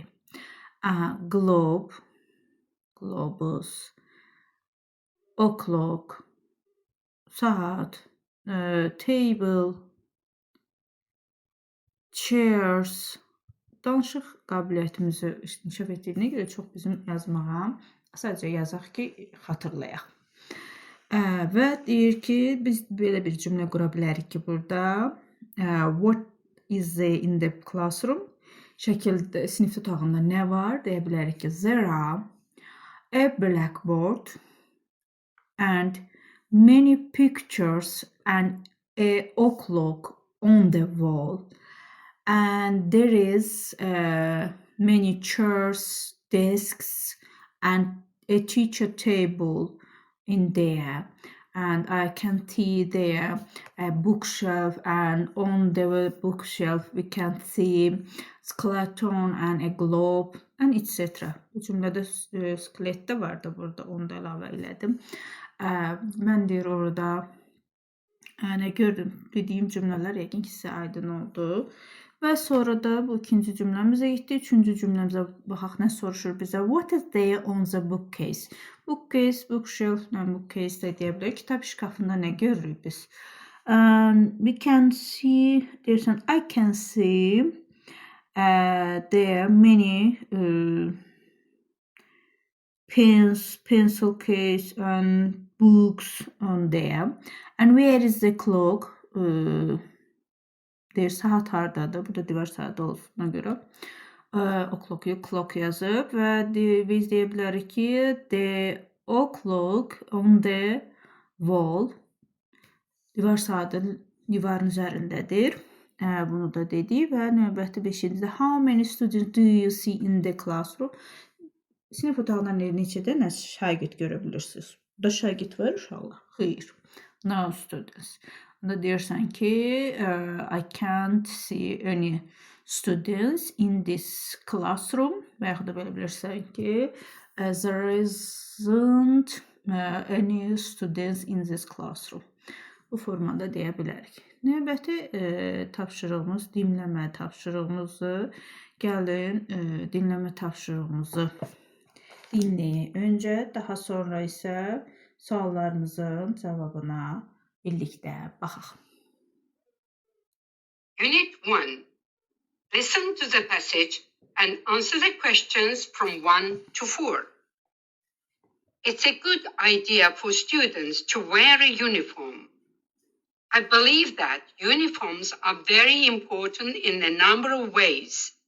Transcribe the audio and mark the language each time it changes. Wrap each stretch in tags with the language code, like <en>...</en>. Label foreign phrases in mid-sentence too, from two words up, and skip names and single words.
<en>Globe, globus, o'clock, saat, table, chairs.</en> <az>Danışıq qabiliyyətimizi inkişaf etdiyinə görə çox bizim yazmağa, sadəcə yazaq ki, xatırlayaq. Və deyir ki, biz belə bir cümlə qura bilərik ki, burada</az> <en>what is there in the classroom?</en> <az>Şəkildə sinif otağında nə var? Deyə bilərik ki,</az> <en>there are a blackboard and many pictures and a o'clock on the wall. And there is many chairs, desks, and a teacher table in there. And I can see there a bookshelf, and on the bookshelf we can see skeleton and a globe and etc.</en> <az>Bu cümlədə skelet də vardı burada, onu da əlavə elədim. Mən deyir orada nə gördüm, dediyim cümlələr yəqin ki sizə aydın oldu. Və sonra da bu ikinci cümləmizə getdik. Üçüncü cümləmizə baxaq, nə soruşur bizə?</az> <en>What is there on the bookcase? Bookcase, bookshelf, bookcase də deyə bilərik.</en> <az>Kitab şkafında nə görürük biz?</az> <en>We can see, deyirsən, I can see there are many pens, pencil case and books on there. And where is the clock?</en> <az>Deyir, saat hardadır? Burada divar saat olduğuna görə o'clock yazıb və biz deyə bilərik ki,</az> <en>the o'clock on the wall,</en> <az>divar saatı divarın üzərindədir. Bunu da dedik və növbəti 5-cidə</az> <en>how many students do you see in the classroom?</en> <az>Sinif otağında neçə dənə şagird görə bilirsiniz? Burada şagird var uşaqlar? Xeyr.</az> <en>No students.</en> <az>Onda deyirsən ki,</az> <en>I can't see any students in this classroom.</en> <az>Və yaxud da belə bilirsən ki,</az> <en>there isn't any students in this classroom.</en> <az>Bu formada deyə bilərik. Növbəti tapşırığımız, dinləmə tapşırığımızı. Gəlin, dinləmə tapşırığımızı dinləyək öncə, daha sonra isə suallarımızın cavabına birlikdə baxaq.</az> <en>Unit 1. Listen to the passage and answer the questions from 1 to 4. It's a good idea for students to wear a uniform. I believe that uniforms are very important in a number of ways.</en>